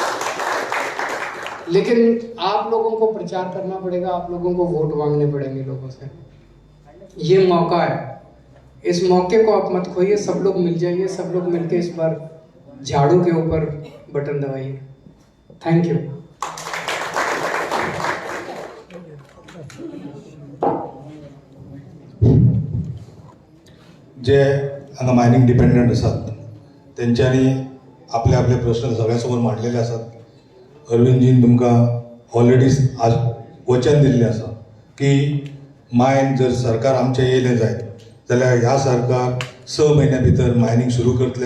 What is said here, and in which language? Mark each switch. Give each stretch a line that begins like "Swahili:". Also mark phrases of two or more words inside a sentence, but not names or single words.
Hindi: लेकिन आप लोगों को प्रचार करना पड़ेगा, आप लोगों को वोट मांगने पड़ेंगे लोगों से। ये मौका है, इस मौके को आप मत खोइए। सब लोग मिल जाइए, सब लोग मिलके इस बार झाड़ू के ऊपर बटन दबाइए।
English: thank you.
Konkani: जे हांगा मायनींग डिपेंडंट आसात तेंच्यांनी आपले आपले प्रश्न सगळ्यांसमोर मांडलेले आसात। अरविंदजीन तुमकां ऑलरेडी आज वचन दिल्लें आसा की मायन जर सरकार आमचें येयलें जायत जाल्यार ह्या सरकार 6 म्हयन्या भितर मायनींग सुरू करतले।